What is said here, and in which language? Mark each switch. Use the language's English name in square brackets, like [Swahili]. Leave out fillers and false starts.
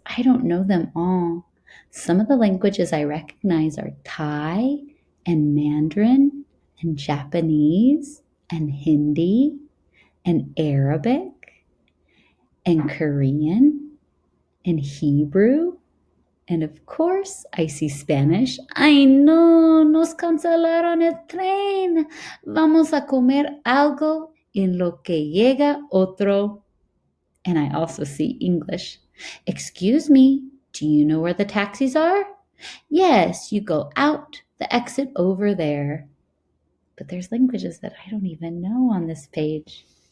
[English] I don't know them all. Some of the languages I recognize are Thai and Mandarin and Japanese and Hindi. and Arabic and Korean and Hebrew. And of course, I see Spanish. [Spanish] Ay, no, nos cancelaron el tren. Vamos a comer algo en lo que llega otro. [English] And I also see English. Excuse me, do you know where the taxis are? Yes, you go out the exit over there. But there's languages that I don't even know on this page.